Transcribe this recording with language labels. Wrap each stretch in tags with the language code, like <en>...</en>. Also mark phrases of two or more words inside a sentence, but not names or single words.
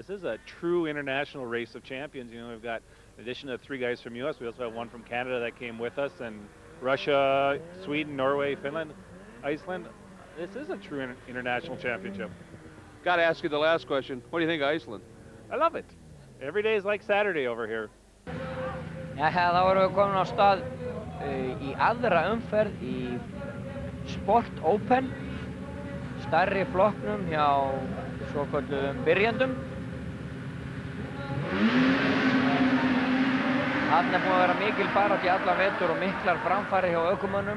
<en>This is a true international race of champions. We've got, in addition to 3 guys from U.S., we also have 1 from Canada that came with us, and Russia, Sweden, Norway, Finland, Iceland. This is a true international championship. Got to ask you the last question. What do you think of Iceland? I love it. Every day is like Saturday over here.</en> <is>Ja, þá erum við komin á stað í aðra umferð í Sport Open, stærri flokknum hjá svokölluðum byrjendum. Þarna er búin að vera mikil barátta í allan vetur og miklar framfarir hjá ökumönnum.</is>